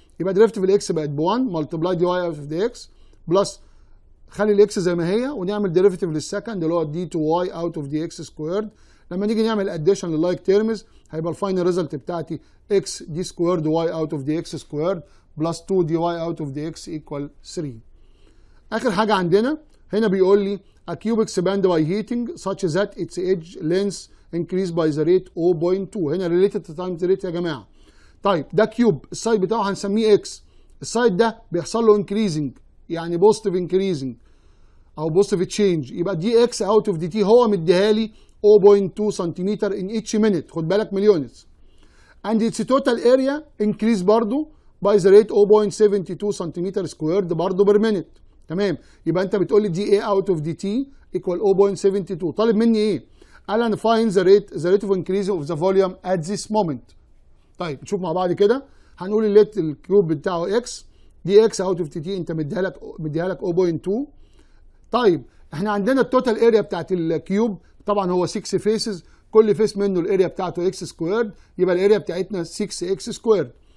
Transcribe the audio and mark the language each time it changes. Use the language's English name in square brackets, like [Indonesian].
[Arabic] يبقى ديريفيتيف الاكس بقت ب 1 مالتبلاي دي واي اوت اوف دي اكس بلس، خلي الاكس زي ما هي ونعمل ديريفيتيف للسكند اللي هو دي 2 واي اوت اوف دي اكس سكويرد. لما نيجي نعمل اديشن لللايك تيرمز هيبقى الفاينل ريزلت بتاعتي اكس دي سكويرد واي اوت اوف دي اكس سكويرد بلس 2 دي واي اوت اوف دي اكس ايكوال 3. اخر حاجه عندنا هنا بيقول لي [English] a cube expand by heating such that its edge length increase by the rate 0.2. [Arabic] هنا [English] related to time rate [Arabic] يا جماعه. طيب ده كيوب، السايد بتاعه هنسميه اكس. السايد ده بيحصل له increasing، يعني بوزيتيف increasing او بوزيتيف تشينج، يبقى دي اكس اوت اوف دي تي هو مديها لي 0.2 سنتيمتر [English] in each minute، [Arabic] خد بالك من units. [English] and its total area increase برضو by the rate 0.72 centimetre squared برضو per minute. [Arabic] تمام، يبقى انت بتقول لي دي اي اوت اوف دي تي ايكوال 0.72. طالب مني ايه؟ قال انا [English] find the rate of increase of the volume at this moment. [Arabic] طيب نشوف مع بعض كده. هنقول الليت الكيوب بتاعه اكس، دي اكس اوت اوف دي تي انت مديها لك 0.2. طيب احنا عندنا التوتال اريا بتاعت الكيوب طبعا هو 6 فيسز، كل فيس منه الاريا بتاعته اكس سكويرد، يبقى الاريا بتاعتنا 6 اكس سكويرد.